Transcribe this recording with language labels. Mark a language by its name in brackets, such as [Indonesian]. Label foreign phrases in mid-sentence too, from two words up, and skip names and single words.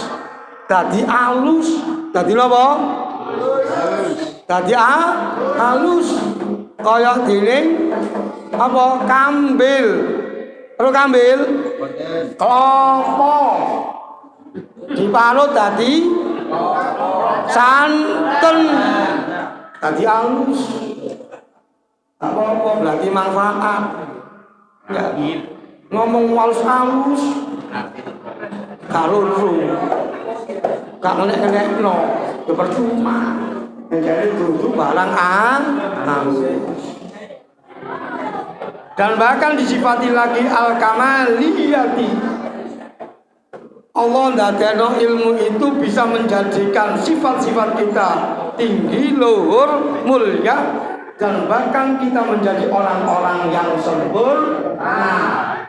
[Javanese] Dadi alus, dadi napa? Dadi halus. Kaya dene apa kambil. Ro kambil? Klopo. Diparut dadi santen. Dadi halus. Apa-apa berarti manfaat. Ya, ngomong halus-halus. Karo ru. Gak ngenek-ngenekno, ya percuma. Jadi duduk barang halus. [Indonesian] Dan bahkan disifati lagi al-kamaliyati. Allah ndadekno ilmu itu bisa menjadikan sifat-sifat kita tinggi, luhur, mulia, dan bahkan kita menjadi orang-orang yang sempurna.